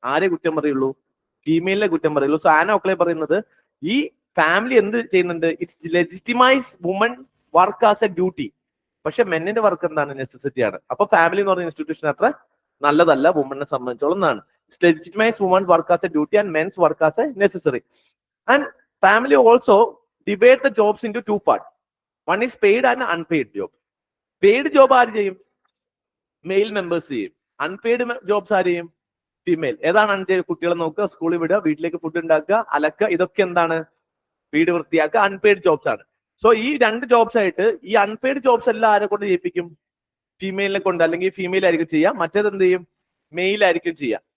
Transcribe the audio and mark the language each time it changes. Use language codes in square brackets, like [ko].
[ml] ആരെ കുറ്റം പറയുള്ളൂ, ഫീമെയിലിനെ കുറ്റം പറയുള്ളൂ. സോ ആൻ ഓക്ലെ പറയുന്നത്, ഈ ഫാമിലി എന്ത് ചെയ്യുന്നുണ്ട്, it's legitimise woman work as A duty, പക്ഷെ മെന്നിന്റെ വർക്ക് എന്താണ്, നെസസിറ്റി ആണ്. അപ്പൊ ഫാമിലി എന്ന് പറയുന്ന ഇൻസ്റ്റിറ്റ്യൂഷൻ അത്ര നല്ലതല്ല വുമണിനെ സംബന്ധിച്ചോളം എന്നാണ്. [en] Legitimize woman work as a duty and men's work as a necessary. And family also divide the jobs into two parts. One is paid and unpaid job. [ml] Paid job ആര് ചെയ്യും, mail members ചെയ്യും. Unpaid jobs ആര് ചെയ്യും, female. ഏതാണ് unpaid? കുട്ടികളെ നോക്കുക, സ്കൂളിൽ വിടുക, വീട്ടിലേക്ക് ഫുഡ് ഉണ്ടാക്കുക, അലക്കുക, ഇതൊക്കെ എന്താണ്, വീട് വൃത്തിയാക്കുക, അൺപെയ്ഡ് ജോബ്സ് ആണ്. സോ ഈ രണ്ട് ജോബ്സ് ആയിട്ട് ഈ അൺപെയ്ഡ് ജോബ്സ് എല്ലാം ആരെ കൊണ്ട് ചെയ്യിപ്പിക്കും, ഫീമെയിലിനെ കൊണ്ട്, അല്ലെങ്കിൽ ഫീമെയിൽ ആയിരിക്കും ചെയ്യുക, മറ്റേത് എന്ത് ചെയ്യും, മെയിൽ ആയിരിക്കും ചെയ്യുക.